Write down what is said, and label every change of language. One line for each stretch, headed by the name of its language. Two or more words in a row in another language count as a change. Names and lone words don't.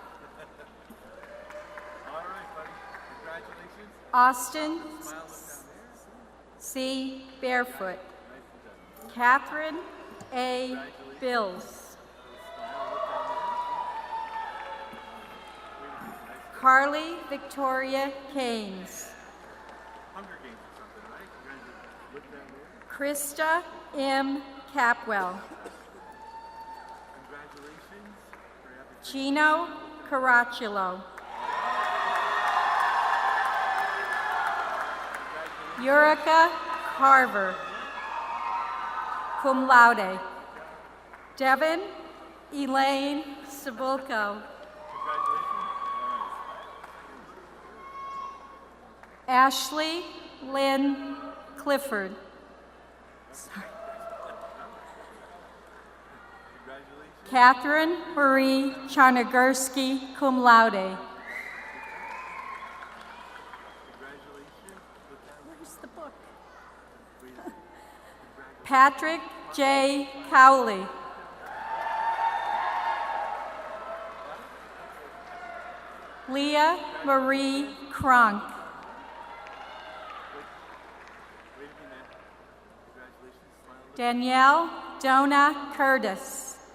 English: Austin C. Barefoot. Catherine A. Bills. Carly Victoria Keynes. Krista M. Capwell. Gino Caraculo. Yurika Carver,
Latin: cum laude.
English: Devin Elaine Cibulco. Ashley Lynn Clifford. Sorry. Catherine Marie Charnogurski,
Latin: cum laude.
English: Where's the book? Patrick J. Cowley. Leah Marie Kronk. Danielle Dona Curtis.